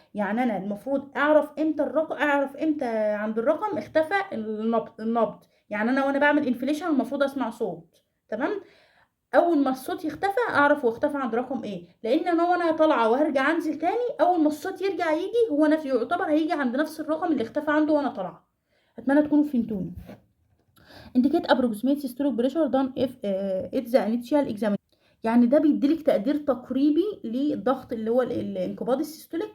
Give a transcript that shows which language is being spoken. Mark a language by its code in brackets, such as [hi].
[ar] يعني انا المفروض اعرف امتى عند الرقم اختفى النبض. يعني انا وانا بعمل انفليشن المفروض اسمع صوت. تمام. اول ما الصوت يختفى اعرف هو اختفى عند رقم ايه، لان انا وانا طالعه وهرجع انزل تاني اول ما الصوت يرجع يجي هو نفسه يعتبر هيجي عند نفس الرقم اللي اختفى عنده وانا طالعه. اتمنى تكونوا فهمتوني. [en] indicate approximate systolic pressure done if it's the initial examination. [ar] يعني ده بيديلك تقدير تقريبي للضغط اللي هو الانقباض السيستوليك.